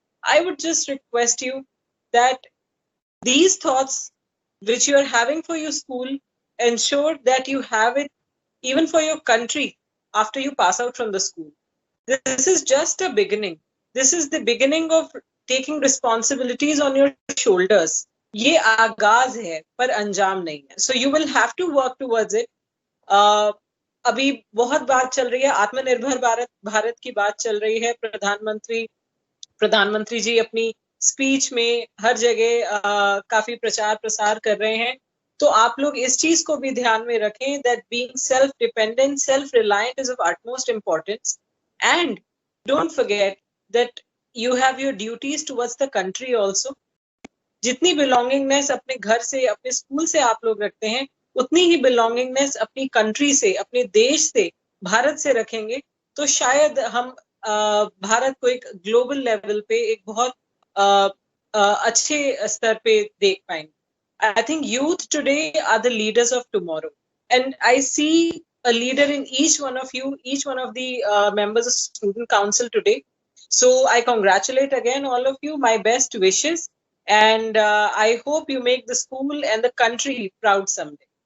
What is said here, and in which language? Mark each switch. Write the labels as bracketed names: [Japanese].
[English] I would just request you that these thoughts which you are having for your school, ensure that you have it even for your country after you pass out from the school. This is just a beginning. This is the beginning of taking responsibilities on your shoulders. [Hindi] ये आगाज है पर अंजाम नहीं है. [English] So you will have to work towards it. [Hindi] अभी बहुत बात चल रही है, आत्मनिर्भर भारत की बात चल रही है. प्रधानमंत्री जी अपनी स्पीच में हर जगह काफी प्रचार प्रसार कर रहे हैं. तो आप लोग इस चीज को भी ध्यान में रखें [English] that being self dependent, self reliant is of utmost importance, and don't forget that you have your duties towards the country also. [Hindi] जितनी बिलोंगिंगनेस अपने घर से, अपने स्कूल से आप लोग रखते हैं, उतनी ही बिलोंगिंगनेस अपनी कंट्री से, अपने देश से, भारत से रखेंगे तो शायद हम भारत को एक ग्लोबल लेवल पे एक बहुत अच्छे स्तर पे देख पाएंगे. [English] I think youth today are the leaders of tomorrow, and I see a leader in each one of you, each one of the members of student council today. So I congratulate again all of you, my best wishes, and I hope you make the school and the country proud someday.